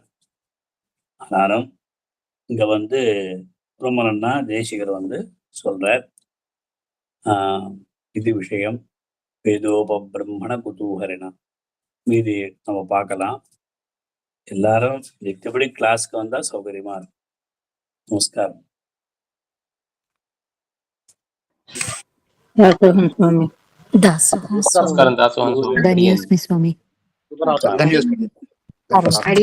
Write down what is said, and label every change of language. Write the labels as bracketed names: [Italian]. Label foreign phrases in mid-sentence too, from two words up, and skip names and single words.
[Tamil] ஆனாலும் இங்க ரொம்ப நன்னா தேசிகர் சொல்றார். இது விஷயம் வேதோபிரம்மண குதூகரணம். மீதி நம்ம பார்க்கலாம். எல்லாரும் எத்தபடி கிளாஸ்க்கு வந்தா சௌகரியமா இருக்கும். நமஸ்காரம். [Sanskrit] దాసోహం స్వామి. దాసోహం నమస్కారం దాసోహం స్వామి. ధన్యోస్మి స్వామి. ధన్యోస్మి.